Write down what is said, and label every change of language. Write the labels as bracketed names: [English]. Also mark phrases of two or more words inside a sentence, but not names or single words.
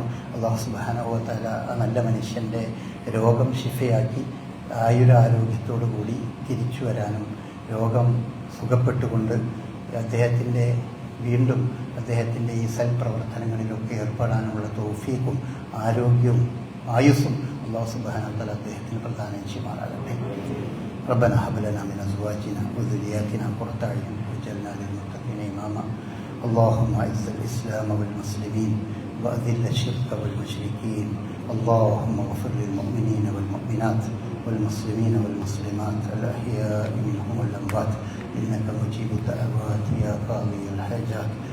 [Malayalam] അല്ലാഹു [Arabic] سبحانه وتعالى [Malayalam] ആ നല്ല മനുഷ്യൻ്റെ രോഗം ശിഫയാക്കി ആയുരാരോഗ്യത്തോടു കൂടി തിരിച്ചു വരാനും രോഗം സുഖപ്പെട്ടുകൊണ്ട് അദ്ദേഹത്തിൻ്റെ വീണ്ടും അദ്ദേഹത്തിൻ്റെ ഈ സൽപ്രവർത്തനങ്ങളിലൊക്കെ ഏർപ്പെടാനുള്ള തൗഫീഖും ആരോഗ്യവും ആയുസ്സും അല്ലാഹു [Arabic] سبحانه وتعالى [Malayalam] അദ്ദേഹത്തിന് പ്രദാനം ചെയ്യുമാറാകട്ടെ. [Arabic] ربنا هب لنا من أزواجنا وذرياتنا قرة أعين واجعلنا للمتقين إماما. اللهم أعز الإسلام والمسلمين وأذل الشرك والمشركين. اللهم اغفر للمؤمنين والمؤمنات والمسلمين والمسلمات الأحياء منهم والأموات إنك مجيب الدعوات يا قاضي الحاجات.